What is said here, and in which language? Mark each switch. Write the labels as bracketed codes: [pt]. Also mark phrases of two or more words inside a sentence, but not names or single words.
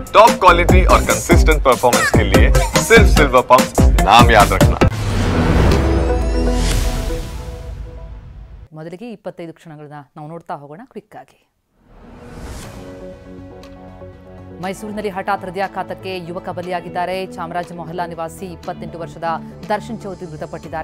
[en] top quality [hi] और [en] consistent performance [hi] के लिए सिर्फ सिल्वर पंप नाम याद रखना। [kn] ಮೊದಲಿಗೆ 25 ಕ್ಷಣಗಳನ್ನ ನಾವು ನೋಡ್ತಾ ಹೋಗೋಣ ಕ್ವಿಕ್ ಆಗಿ. ಮೈಸೂರಿನಲ್ಲಿ ಹಠಾತ್ ಹೃದಯಾಘಾತಕ್ಕೆ ಯುವಕ ಬಲಿಯಾಗಿದ್ದಾರೆ. ಚಾಮರಾಜ ಮೊಹಲ್ಲಾ ನಿವಾಸಿ 28 ವರ್ಷದ ದರ್ಶನ್ ಚೌಧರಿ ಮೃತಪಟ್ಟಿದ್ದಾರೆ.